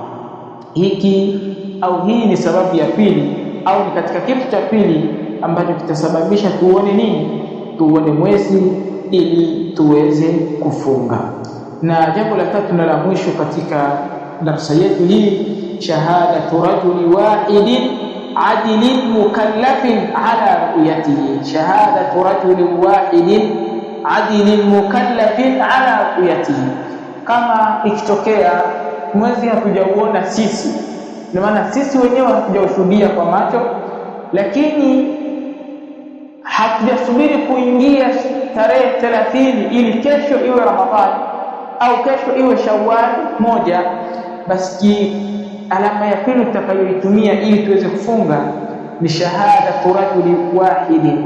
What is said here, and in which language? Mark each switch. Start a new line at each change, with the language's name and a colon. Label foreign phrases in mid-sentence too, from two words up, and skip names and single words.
Swahili: Hii ni sababu ya pili, au ni katika kitu cha pili ambacho kitasababisha tuone nini? Tuone mwezi ili tuweze kufunga. Na jambo la tatu na la mwisho katika darasa yetu hii,
Arabic: شهادة رجل واحد عدل مكلف على رؤيته. شهادة رجل واحد عدل مكلف على رؤيته.
Swahili: Kama ikitokea mwezi hatujauona sisi, na maana sisi wenyewe hatujaushuhudia kwa macho, lakini hatujasubiri kuingia tarehe 30 ili kesho iwe Ramadhani au kesho iwe Shawwal moja, basi alama ya pili tutakayoitumia ili tuweze kufunga ni
Arabic: شهادة رجل واحد.